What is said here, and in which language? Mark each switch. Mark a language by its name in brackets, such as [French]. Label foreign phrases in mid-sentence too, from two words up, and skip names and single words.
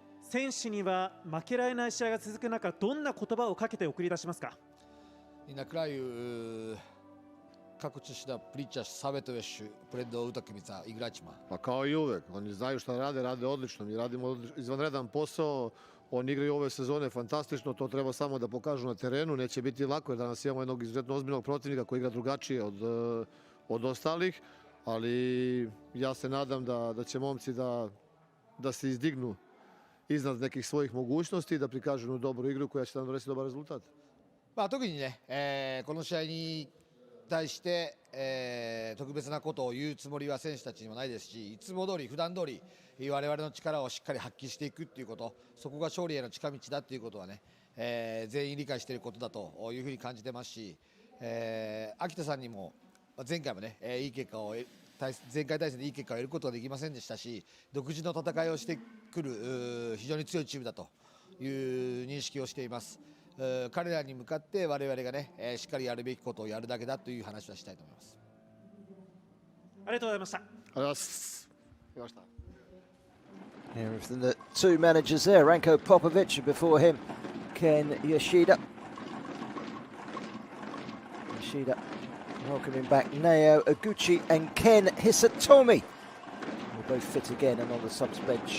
[Japanese] 選手には負けられない試合が続く中、どんな言葉をかけて送り出しますか？ [Serbian] In a kraju kako ćeš da pričaš, savjetuješ pred utakmica igračima? Pa kao i uvek, oni znaju šta rade, rade odlično, mi radimo izvanredan posao, oni igraju ove sezone fantastično, to treba samo da pokažu na terenu, neće biti lako jer danas imamo jednog izuzetno ozbiljnog protivnika koji igra drugačije od ostalih, ali ja se nadam da će momci da se izdignu iznad nekih svojih mogućnosti i da prikažu jednu dobru igru koja će nam donesti dobar rezultat. [Japanese] まあ、特にね、この試合に対して、特別なことを言うつもりは選手たちにもないですし、いつも通り普段通り我々の力をしっかり発揮していくっていうこと、そこが勝利への近道だっていうことはね、全員理解していることだというふうに感じてますし、秋田さんにも前回もね、いい結果を前回対戦でいい結果を得ることができませんでしたし、独自の戦いをしてくる非常に強いチームだという認識をしています。彼らに向かって我々がね、しっかりやるべきことをやるだけだという話はしたいと思います。ありがとうございました。ありがとうございます。ありがとうございました。 [English] Here is the two managers there, Ranko Popovic, and before him, Ken Yoshida. Yoshida welcoming back Nao Oguchi and Ken Hisatomi. They're both fit again and on the subs bench.